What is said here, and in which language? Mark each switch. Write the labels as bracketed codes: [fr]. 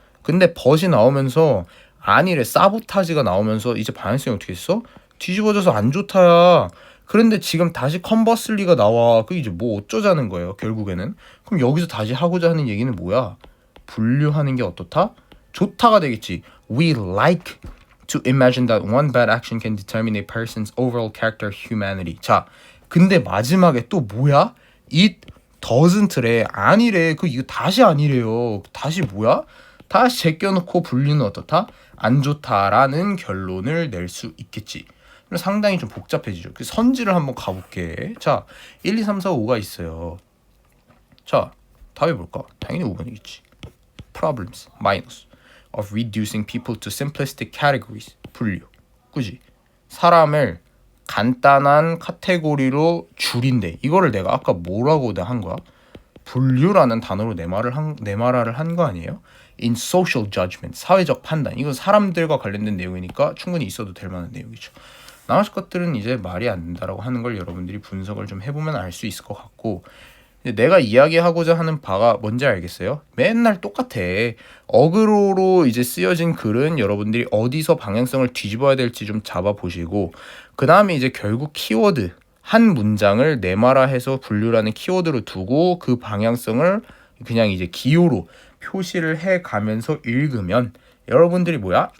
[ko] 근데 벗이 나오면서 아니래 사보타지가 나오면서 이제 방향성이 어떻게 했어? 뒤집어져서 안 좋다야. 그런데 지금 다시 컨버슬리가 나와. 그 이제 뭐 어쩌자는 거예요 결국에는. 그럼 여기서 다시 하고자 하는 얘기는 뭐야? 분류하는 게 어떻다? 좋다가 되겠지. [en] We like to imagine that one bad action can determine a person's overall character, humanity. [ko] 자, 근데 마지막에 또 뭐야? [en] It doesn't [ko] 래. 아니래. 그 이거 다시 아니래요. 다시 뭐야? 다시 제껴놓고 분류는 어떻다? 안 좋다라는 결론을 낼 수 있겠지. 상당히 좀 복잡해지죠. 그 선지를 한번 가볼게. 자, 1, 2, 3, 4, 5가 있어요. 자, 답이 뭘까? 당연히 5번이겠지. [en] Problems, minus, of reducing people to simplistic categories. [ko] 분류. 그지? 사람을 간단한 카테고리로 줄인대. 이거를 내가 아까 뭐라고 한 거야? 분류라는 단어로 내말을 한 거 아니에요? [en] In social judgment, [ko] 사회적 판단. 이건 사람들과 관련된 내용이니까 충분히 있어도 될 만한 내용이죠. 나머지 것들은 이제 말이 안 된다라고 하는 걸 여러분들이 분석을 좀 해보면 알 수 있을 것 같고, 내가 이야기하고자 하는 바가 뭔지 알겠어요? 맨날 똑같아. 어그로로 이제 쓰여진 글은 여러분들이 어디서 방향성을 뒤집어야 될지 좀 잡아보시고, 그 다음에 이제 결국 키워드 한 문장을 네마라해서 분류라는 키워드로 두고 그 방향성을 그냥 이제 기호로 표시를 해가면서 읽으면 여러분들이 뭐야?